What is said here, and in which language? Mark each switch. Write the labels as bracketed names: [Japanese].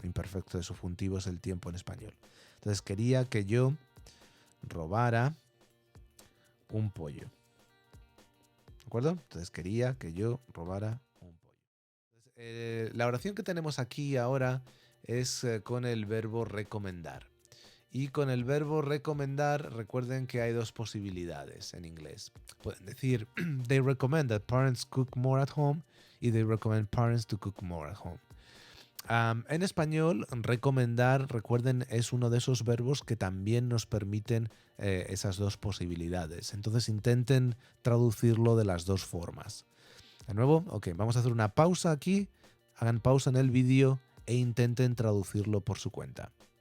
[Spanish] Imperfecto de subjuntivo es el tiempo en español. Entonces quería que yo robara un pollo. ¿De acuerdo? Entonces quería que yo robara un pollo. Entonces, la oración que tenemos aquí ahora es con el verbo recomendar. Y con el verbo recomendar, recuerden que hay dos posibilidades en inglés. Pueden decir, [English] they recommend that parents cook more at home, y they recommend parents to cook more at home. [Spanish] En español, recomendar, recuerden, es uno de esos verbos que también nos permiten esas dos posibilidades. Entonces intenten traducirlo de las dos formas. De nuevo, ok, vamos a hacer una pausa aquí. Hagan pausa en el vídeo e intenten traducirlo por su cuenta.